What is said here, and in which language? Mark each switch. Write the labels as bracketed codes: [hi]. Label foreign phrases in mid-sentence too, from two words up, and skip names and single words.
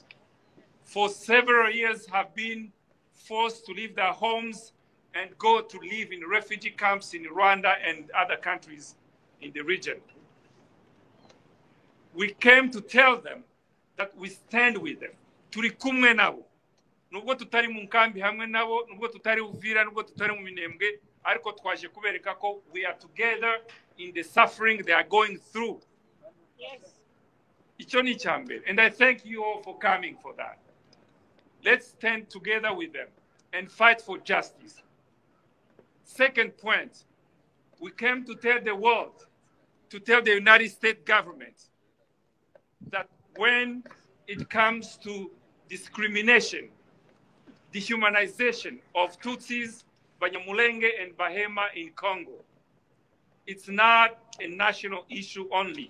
[en] For several years have been forced to leave their homes and go to live in refugee camps in Rwanda and other countries in the region. We came to tell them that we stand with them. [rw] Turi kumwe nabo. Nubwo tutari mu nkambi hamwe nabo, nubwo tutari Uvira, nubwo tutari mu Minembwe, ariko twaje kubereka ko [en] we are together in the suffering they are going through. [rw] Yes. Icho ni icyambere. [en] And I thank you all for coming for that. Let's stand together with them and fight for justice. Second point, we came to tell the world, to tell the United States government that when it comes to discrimination, dehumanization of Tutsis, Banyamulenge, and Bahema in Congo, it's not a national issue only.